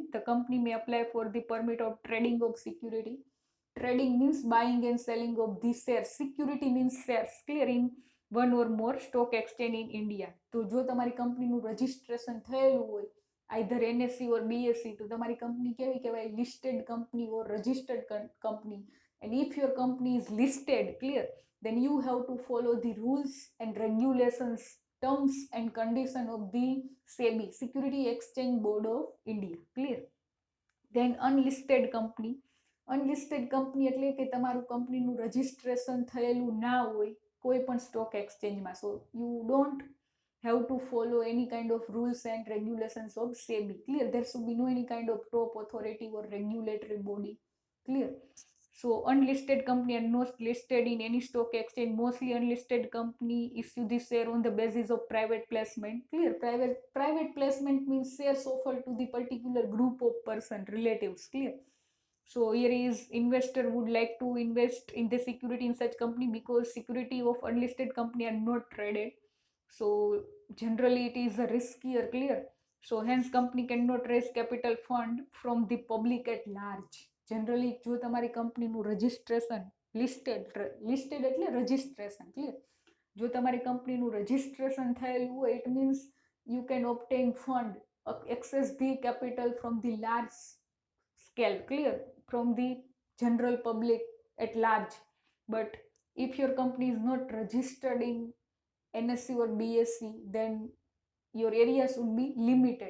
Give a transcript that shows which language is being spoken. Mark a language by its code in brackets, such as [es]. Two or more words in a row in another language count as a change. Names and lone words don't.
[en] The company may apply for the permit of trading of security. Trading means buying and selling of the shares. Security means shares. Clear? [gu] In [en] one or more stock exchange in India. [gu] તો જો તમારી કંપનીનું રજિસ્ટ્રેશન થયેલું હોય [en] either NSC or BSC, [gu] તો તમારી કંપની કેવી કહેવાય? [en] listed company or registered company. and if your company is listed, clear, then you have to follow the rules and regulations, terms and condition of the SEBI, Security Exchange Board of India. Clear? Then unlisted company. unlisted company [gu] એટલે કે તમારું કંપનીનું રજિસ્ટ્રેશન થયેલું ના હોય કોઈ પણ સ્ટોક એક્સચેન્જમાં. [en] so you don't have to follow any kind of rules and regulations of SEBI. Clear? There should be no any kind of top authority or regulatory body. Clear? So unlisted company are not listed in any stock exchange. Mostly unlisted company issue the share on the basis of private placement. Clear? Private placement means shares offered to the particular group of person, relatives. Clear? So here is investor would like to invest in the security in such company because security of unlisted company are not traded. So generally it is a riskier. Clear? So hence company cannot raise capital fund from the public at large. [gu] Generally જો તમારી કંપનીનું રજિસ્ટ્રેશન લિસ્ટેડ એટલે રજિસ્ટ્રેશન. ક્લિયર? જો તમારી કંપનીનું રજિસ્ટ્રેશન થયેલું હોય, [en] it means you can obtain fund, access the capital from the large scale. Clear? From the general public at large. But if your company is not registered in NSE or BSE, then your areas would be limited.